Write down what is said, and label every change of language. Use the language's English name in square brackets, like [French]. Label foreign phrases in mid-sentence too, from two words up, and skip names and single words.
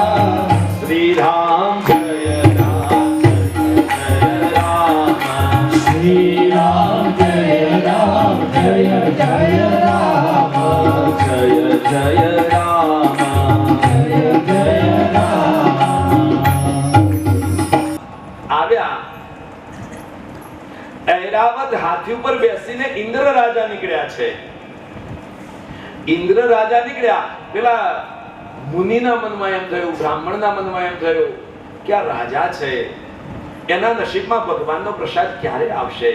[Hindi] श्री राम जय राम, श्री राम जय राम, जय जय राम, जय जय राम. जय जय राम. [Gujarati] આવ્યા ઐરાવત હાથી ઉપર બેસીને ઇન્દ્ર રાજા નીકળ્યા છે. ઇન્દ્ર રાજા નીકળ્યા, પેલા મુનિના મનમાં એમ થયું, બ્રાહ્મણના મનમાં એમ થયું કે આ રાજા છે, એના નસીબમાં ભગવાનનો પ્રસાદ ક્યારે આવશે?